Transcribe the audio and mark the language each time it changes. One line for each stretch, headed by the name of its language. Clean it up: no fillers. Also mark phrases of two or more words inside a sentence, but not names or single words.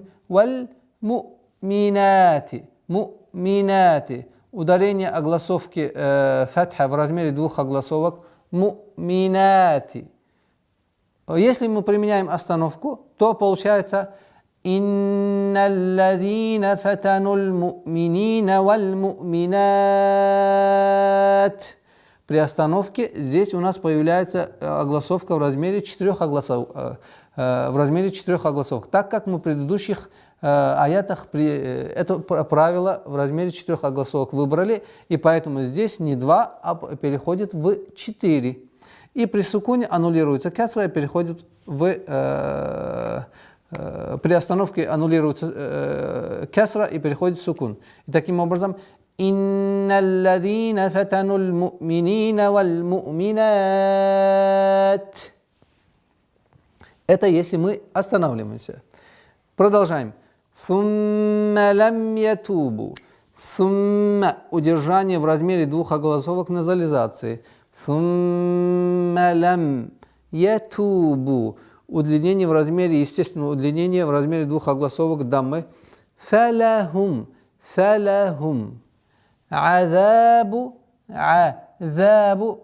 Arabic: والمؤمنات مؤمنات.
Russian: Ударение огласовки фатха в размере двух огласовок. Му'минати. Если мы применяем остановку, то получается
Arabic: إن الذين فتنوا المؤمنين والمؤمنات.
Russian: При остановке здесь у нас появляется огласовка в размере 4 огласовок. Так как мы в предыдущих аятах это правило в размере 4 огласовок выбрали, и поэтому здесь не 2, а переходит в 4. И при сукуне аннулируется кесра и переходит в... При остановке аннулируется кесра и переходит в сукун. И таким образом,
Arabic: إن الذين فتنوا المؤمنين والمؤمنات.
Russian: Это если мы останавливаемся. Продолжаем.
Arabic: ثم لم يتوبوا.
Russian: Сумма. Удержание в размере двух огласовок назализации.
Arabic: ثم لم يتوبوا.
Russian: Удлинение в размере, естественного удлинения в размере двух огласовок даммы.
Arabic: فلهم فلهم. عذاب عذاب.